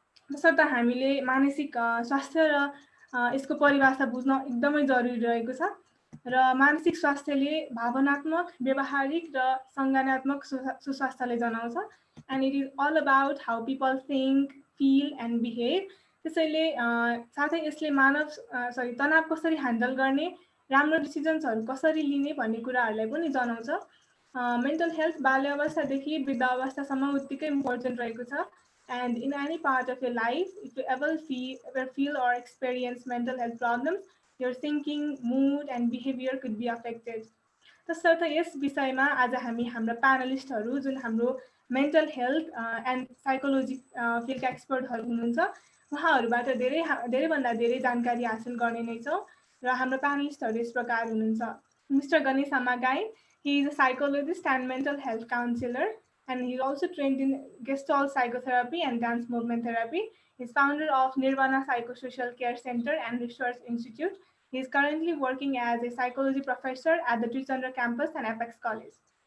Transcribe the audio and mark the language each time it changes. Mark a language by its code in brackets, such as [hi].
[ne] तसर्थ हामीले मानसिक स्वास्थ्य र यसको परिभाषा बुझ्न एकदमै जरुरी रहेको छ र मानसिक स्वास्थ्यले भावनात्मक, व्यवहारिक र संज्ञानात्मक सुस्वास्थ्यले जनाउँछ [en] And it is all about how people think, feel and behave. [ne] त्यसैले साथै यसले तनाव कसरी ह्यान्डल गर्ने, राम्रो डिसिजन्सहरू कसरी लिने भन्ने कुराहरूलाई पनि जनाउँछ। मेन्टल हेल्थ बाल्यावस्थादेखि वृद्धावस्थासम्म उत्तिकै इम्पोर्टेन्ट रहेको छ। [en] And in any part of your life, if you ever feel or experience mental health problems, your thinking, mood, and behavior could be affected. [ne] तसर्थ यस विषयमा आज हामी हाम्रा प्यानलिस्टहरू जुन हाम्रो मेन्टल हेल्थ एन्ड साइकोलोजी फिल्डका एक्सपर्टहरू हुनुहुन्छ उहाँहरूबाट धेरैभन्दा धेरै जानकारी हासिल गर्ने नै छौँ र हाम्रो प्यानलिस्टहरू यस प्रकार हुनुहुन्छ। [en] Mister Ganesh Amagain, he is a psychologist and mental health counselor. And he's also trained in Gestalt psychotherapy and dance movement therapy. He's founder of Nirvana Psychosocial Care Center and Research Institute. He's currently working as a psychology professor at the Trichandra campus and Apex College.